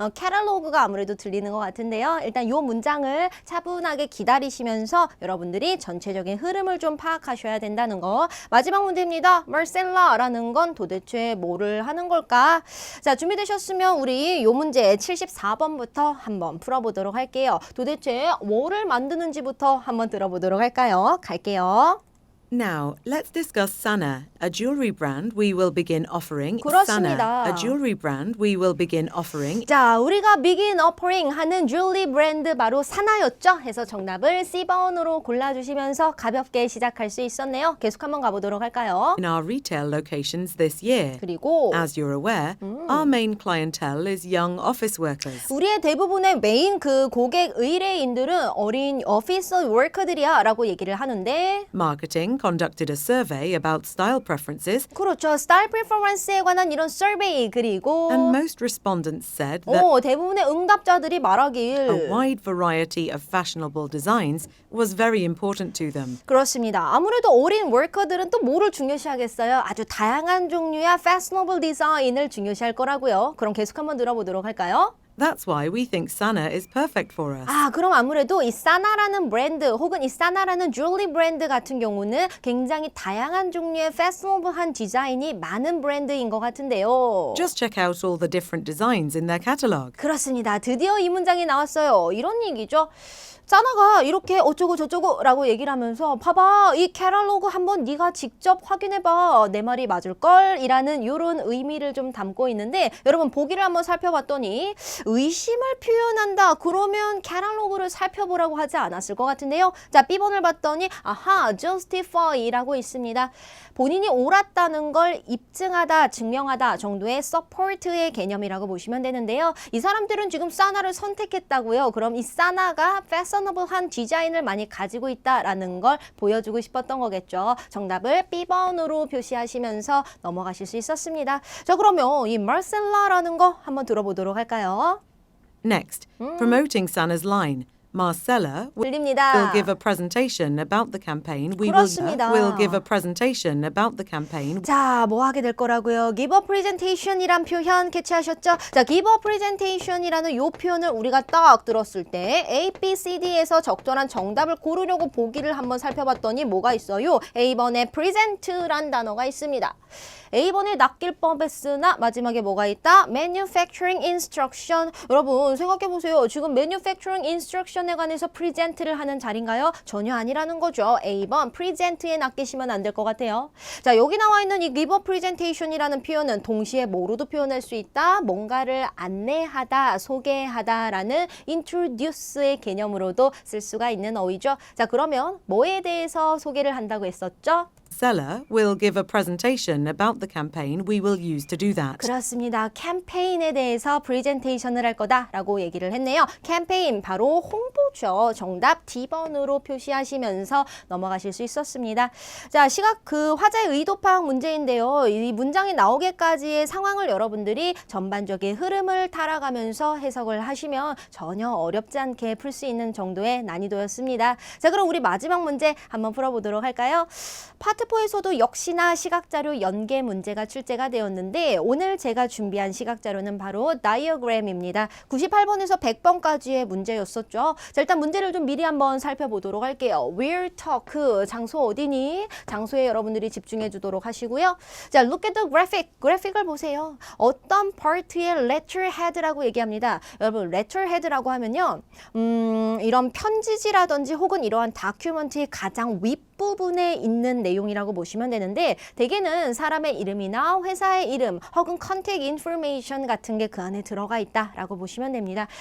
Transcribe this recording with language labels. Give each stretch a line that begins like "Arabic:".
Korean: 캐탈로그가 아무래도 들리는 것 같은데요. 일단 이 문장을 차분하게 기다리시면서 여러분들이 전체적인 흐름을 좀 파악하셔야 된다는 거. 마지막 문제입니다. Marcella라는 건 도대체 뭐를 하는 걸까? 자, 준비되셨으면 우리 이 문제 74번부터 한번 풀어보도록 할게요. 도대체 뭐를 만드는지부터 한번 들어보도록 할까요? 갈게요.
English: Now, let's discuss Sana, a jewelry brand we will begin offering.
Korean: 그렇습니다.
English: Sana, a jewelry brand we will begin offering.
Korean: 자, 우리가 begin offering 하는 jewelry 브랜드 바로 사나였죠? 해서 정답을 C번으로 골라주시면서 가볍게 시작할 수 있었네요. 계속 한번 가보도록 할까요?
English: In our retail locations this year.
Korean: 그리고
English: As you're aware, our main clientele is young office workers.
Korean: 우리의 대부분의 메인 그 고객 의뢰인들은 어린 오피스 워커들이야 라고 얘기를 하는데
English: Marketing conducted a survey about style preferences,
Korean: 그렇죠. 스타일 프리퍼런스에 관한 이런 서베이 그리고
English: and most respondents said that
Korean: 대부분의 응답자들이
English: a
Korean: 말하길
English: wide variety of fashionable designs was very important to them.
Korean: 그렇습니다. 아무래도 어린 워커들은 또 뭐를 중요시하겠어요? 아주 다양한 종류의 fashionable 디자인을 중요시할 거라고요. 그럼 계속 한번 들어보도록 할까요?
English: That's why we think Sana is perfect for us.
Korean: 아, 그럼 아무래도 이 사나라는 브랜드 혹은 이 사나라는 줄리 브랜드 같은 경우는 굉장히 다양한 종류의 패셔너블한 디자인이 많은 브랜드인 것 같은데요.
English: Just check out all the different designs in their catalogue.
Korean: 그렇습니다. 드디어 이 문장이 나왔어요. 이런 얘기죠. 사나가 이렇게 어쩌고 저쩌고 라고 얘기를 하면서 봐봐 이 캐탈로그 한번 네가 직접 확인해봐 내 말이 맞을걸 이라는 이런 의미를 좀 담고 있는데 여러분 보기를 한번 살펴봤더니 의심을 표현한다 그러면 캐탈로그를 살펴보라고 하지 않았을 것 같은데요. 자 B번을 봤더니 아하 justify라고 있습니다. 본인이 옳았다는 걸 입증하다 증명하다 정도의 support의 개념이라고 보시면 되는데요. 이 사람들은 지금 사나를 선택했다고요. 그럼 이 사나가 fashionable한 디자인을 많이 가지고 있다라는 걸 보여주고 싶었던 거겠죠. 정답을 B번으로 표시하시면서 넘어가실 수 있었습니다. 자 그러면 이 Marcella라는 거 한번 들어보도록 할까요?
English: Next, promoting Sana's line. Marcella will
Korean: 들립니다.
English: give a presentation about the campaign.
Korean: 그렇습니다.
English: will give a presentation about the campaign.
Korean: 자, 뭐 하게 될 거라고요?
English: give a presentation
Korean: 이란 표현 캐치하셨죠? 자, give a presentation이라는 요 표현을 우리가 딱 들었을 때 A, B, C, D에서 적절한 정답을 고르려고 보기를 한번 살펴봤더니 뭐가 있어요? A번에 present란 단어가 있습니다. A번에 낚일 뻔했으나 마지막에 뭐가 있다? Manufacturing Instruction. 여러분 생각해보세요. 지금 Manufacturing Instruction에 관해서 프리젠트를 하는 자리인가요? 전혀 아니라는 거죠. A번 프리젠트에 낚이시면 안 될 것 같아요. 자 여기 나와 있는 이
English: give a presentation
Korean: 이라는 표현은 동시에 뭐로도 표현할 수 있다? 뭔가를 안내하다, 소개하다라는 introduce의 개념으로도 쓸 수가 있는 어휘죠. 자 그러면 뭐에 대해서 소개를 한다고 했었죠?
English: Marcella will give a presentation about the campaign. We will use to do that.
Korean: 그렇습니다. 캠페인에 대해서 프레젠테이션을 할 거다라고 얘기를 했네요. 캠페인 바로 홍보죠. 정답 D번으로 표시하시면서 넘어가실 수 있었습니다. 자, 시각 그 화제 의도 파악 문제인데요. 이 문장이 나오기까지의 상황을 여러분들이 전반적인 흐름을 따라가면서 해석을 하시면 전혀 어렵지 않게 풀 수 있는 정도의 난이도였습니다. 자, 그럼 우리 마지막 문제 한번 풀어보도록 할까요? 파트 4에서도 역시나 시각자료 연계 문제가 출제가 되었는데 오늘 제가 준비한 시각자료는 바로 다이어그램입니다. 98번에서 100번까지의 문제였었죠. 자, 일단 문제를 좀 미리 한번 살펴보도록 할게요. Where talk, 장소 어디니? 장소에 여러분들이 집중해 주도록 하시고요. 자,
English: look at the graphic,
Korean: 그래픽을 보세요. 어떤 파트의 letterhead라고 얘기합니다. 여러분, letterhead라고 하면요. 이런 편지지라든지 혹은 이러한 다큐멘트의 가장 윗부분에 있는 내용이라고 보시면 되는데 대개는 사람의 이름이나 회사의 이름 혹은 contact information 같은 게 그 안에 들어가 있다라고 보시면 됩니다.